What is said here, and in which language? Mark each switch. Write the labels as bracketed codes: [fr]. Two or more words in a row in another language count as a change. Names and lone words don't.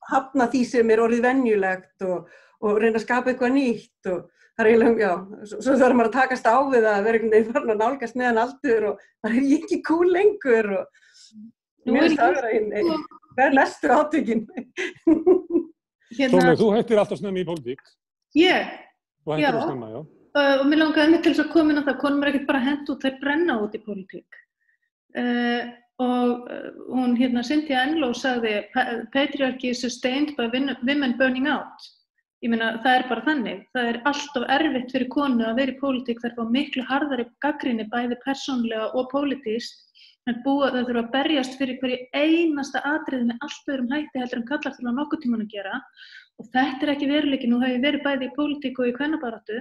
[is] Hafna því sem er orðið venjulegt og reyna að skapa eitthvað nýtt og það er eiginlega, svo þarf maður að takast á við að vera einhvern veginn farin að nálgast meðan aldur og það er ekki cool lengur og mér finnst það vera það er næstu átökin. Sólveig, þú hættir alltaf snemma í pólitík. Ég? Þú hættir að snemma, já. Og mér langaði mig til þess að koma inn á það, konum er ekkert bara hent út, þær brenna út í pólitík. Og hún Cynthia Enloe sagði [en] patriarchy is sustained by women burning out. [is] Ég meina, það er bara þannig. Það er alltof erfitt fyrir konu að vera í pólitík, þær fá miklu harðari gagnrýni bæði persónulega og pólitískt. Það þurfa að berjast fyrir hverju einasta atriði með allt öðrum hætti heldur en kallar þurfa nokkuð tímann að gera. Og þetta er ekki veruleiki, nú hef ég verið bæði í pólitík og í kvennabaráttu.